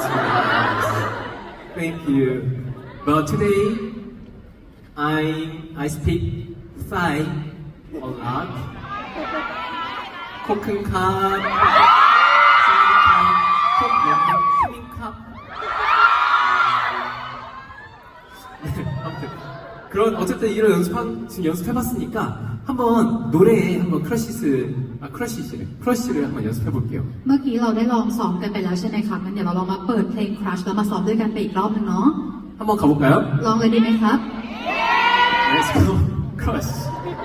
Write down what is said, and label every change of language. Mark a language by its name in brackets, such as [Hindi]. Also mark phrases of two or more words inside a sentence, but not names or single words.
[English] Thank you. But today, I speak Thai a lot. Koken cup, cup, [Korean] 그런 어쨌든 이런 지금 연습해봤으니까 한번 노래에 한번 크러쉬를 한번 연습해볼게요. [Thai] เมื่อกี้เราได้ลองซ้อมกันไปแล้วใช่ไหมคะงั้นเดี๋ยวเราลองมาเปิดเพลง Crush แล้วมาซ้อมด้วยกันไปอีกรอบนึงเนาะ [Korean] 한번 가볼까요? [Thai] ลองเลยดีไหมครับ [English] Let's go, Crush.